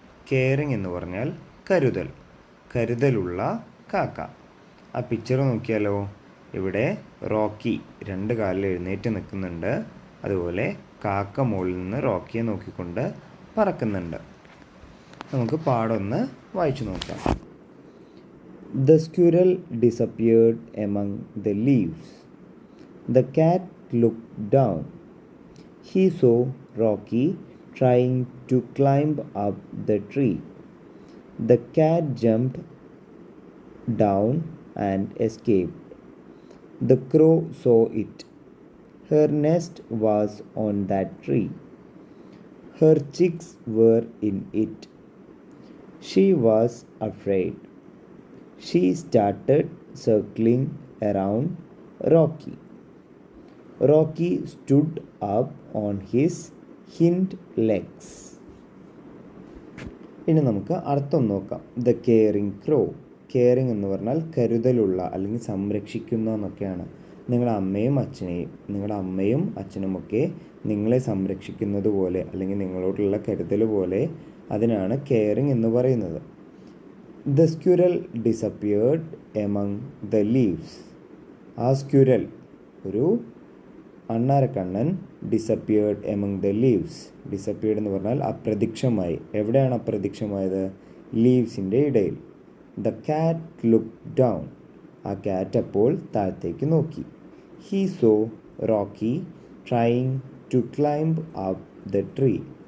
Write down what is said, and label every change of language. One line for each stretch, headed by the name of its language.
Malayalam: Caring എന്ന് പറഞ്ഞാൽ കരുതൽ, കരുതലുള്ള കാക്ക. ആ പിക്ചർ നോക്കിയാലോ. ഇവിടെ റോക്കി 2 കാലിൽ എഴുന്നേറ്റ് നിൽക്കുന്നുണ്ട്. അതുപോലെ കാക്ക മുകളിൽ നിന്ന് റോക്കിയെ നോക്കിക്കൊണ്ട് പറക്കുന്നുണ്ട്. നമുക്ക് പാടൊന്ന് വായിച്ചു നോക്കാം.
English: The squirrel disappeared among the leaves. The cat looked down. He saw Rocky trying to climb up the tree. The cat jumped down and escaped. The crow saw it. Her nest was on that tree. Her chicks were in it. She was afraid. She started circling around Rocky. Rocky stood up on his hind legs.
Malayalam: ഇനി നമുക്ക് അർത്ഥം നോക്കാം.
English: The caring crow.
Malayalam: Caring എന്ന് പറഞ്ഞാൽ കരുതലുള്ള അല്ലെങ്കിൽ സംരക്ഷിക്കുന്ന എന്നൊക്കെയാണ്. നിങ്ങളുടെ അമ്മയും അച്ഛനുമൊക്കെ നിങ്ങളെ സംരക്ഷിക്കുന്നത് പോലെ അല്ലെങ്കിൽ നിങ്ങളോടുള്ള കരുതൽ പോലെ അതിനാണ് കെയറിങ് എന്ന് പറയുന്നത്.
English: The squirrel disappeared among the leaves. ആ squirrel,
Malayalam: ഒരു അണ്ണാരക്കണ്ണൻ,
English: Disappeared among the leaves.
Malayalam: Disappeared എന്ന് പറഞ്ഞാൽ അപ്രത്യക്ഷമായി. എവിടെയാണ് അപ്രത്യക്ഷമായത്? ലീവ്സിൻ്റെ ഇടയിൽ.
English: The cat look down.
Malayalam: ആ കാറ്റ് അപ്പോൾ താഴത്തേക്ക് നോക്കി.
English: He saw Rocky trying to climb up the tree.